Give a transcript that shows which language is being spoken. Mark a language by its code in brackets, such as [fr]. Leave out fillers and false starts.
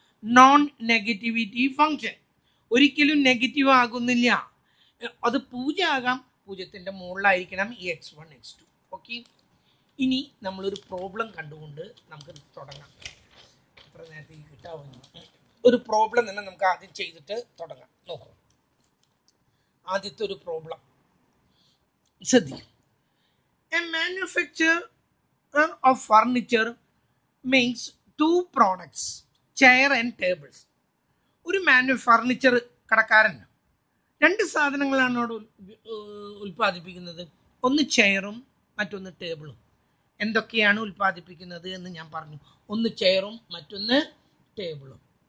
[ml] Non negativity function ഒരിക്കലും negative ആകുന്നില്ല, അത് 0 ആകാം, 0ന്റെ മുകളിലായിരിക്കണം ഈ x1 x2. ഓക്കെ, ഇനി നമ്മളൊരു പ്രോബ്ലം കണ്ടുകൊണ്ട് നമുക്ക് തുടങ്ങാം. എത്ര നേരത്തെ കിട്ടാവുന്ന ഒരു പ്രോബ്ലം തന്നെ നമുക്ക് ആദ്യം ചെയ്തിട്ട് തുടങ്ങാം. നോക്കൂ, ആദ്യത്തെ ഒരു പ്രോബ്ലം ശ്രദ്ധിക്കും. [en] A manufacturer of furniture makes 2 products, chair and tables. [ml] ഒരു ഫർണിച്ചർ കടക്കാരൻ 2 സാധനങ്ങളാണ് അവിടെ ഉൽപ്പാദിപ്പിക്കുന്നത്, ഒന്ന് ചെയറും മറ്റൊന്ന് ടേബിളും. എന്തൊക്കെയാണ് ഉൽപ്പാദിപ്പിക്കുന്നത് എന്ന് ഞാൻ പറഞ്ഞു, ഒന്ന് ചെയറും മറ്റൊന്ന് ടേബിളും.